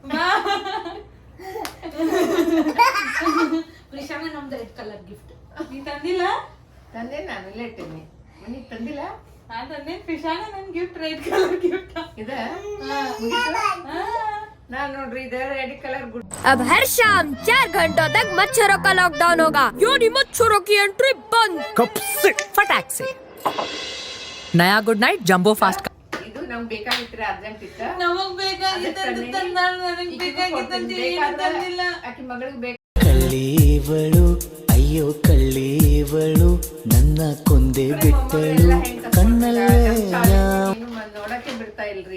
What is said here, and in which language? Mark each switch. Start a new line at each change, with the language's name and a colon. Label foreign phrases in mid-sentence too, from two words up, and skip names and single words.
Kannada: ಪ್ರಿಷಾಗ ನಮ್ದು
English: red colour gift.
Kannada: ನೀ ತಂದಿಲ್ಲ? ತಂದೆ ನಾನು ಇಲ್ಲೇ ಇಟ್ಟಿನಿ. ಮನಿಗ್ ತಂದಿಲ್ಲ? ನಾನ್ ತಂದೆ. ಪ್ರಿಷಾಗ ನನ್ ಗಿಫ್ಟ್
English: red colour gift
Kannada: ಇದ ನಾನ್ ನೋಡ್ರಿ ಇದ
English: red colour good.
Hindi: अब हर शाम 4 घंटों तक मच्छरों का लॉकडाउन होगा, यानी मच्छरों की एंट्री बंद। कब से? फटाक से। नया गुड नाइट जंबो फास्ट।
Kannada: ಇದು ನಮ್ಗೆ ಬೇಕಾಗಿತ್ತು, ಅರ್ಜೆಂಟ್ ಇತ್ತ. ನಮಗ್ ಬೇಕಾಗಿತ್ತು ತಂದಾಳ, ನನಗ್ ಬೇಕಾಗಿತ್ತು ಏನು ತಂದಿಲ್ಲ. ಆಕಿ ಮಗಳಿಗೆ ಬೇಕು. ಕಳ್ಳೀವಳು ಅಯ್ಯೋ ಕಳ್ಳೀವಳು ನನ್ನ ಕೊಂದೆ ಬಿಟ್ಟಳು ಕಣ್ಣಲ್ಲೇ ನೋಡಕ್ಕೆ ಬಿಡ್ತಾ ಇಲ್ರಿ.